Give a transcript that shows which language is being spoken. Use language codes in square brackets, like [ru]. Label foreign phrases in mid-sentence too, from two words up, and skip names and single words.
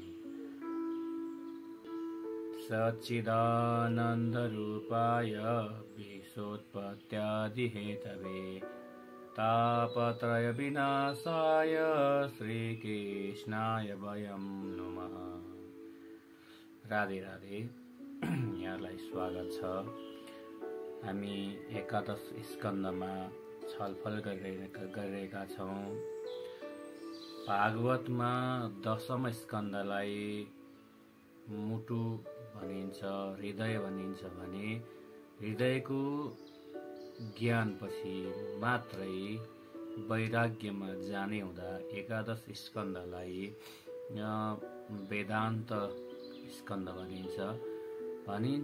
[sa] सच्चिदानन्दरूपाय विश्वोत्पत्त्यादिहेतवे तापत्रयविनाशाय श्रीकृष्णाय वयं नमः। [ne] राधे राधे, यहाँलाई स्वागत छ। हामी एकादश स्कन्धमा छलफल गरिरहेका छौँ। भागवतमा दशम स्कन्धलाई मुटु भनिन्छ, हृदय भनिन्छ भने हृदयको ज्ञानपछि मात्रै वैराग्यमा जाने हुँदा एकादश स्कन्धलाई वेदान्त स्कन्ध भनिन्छ।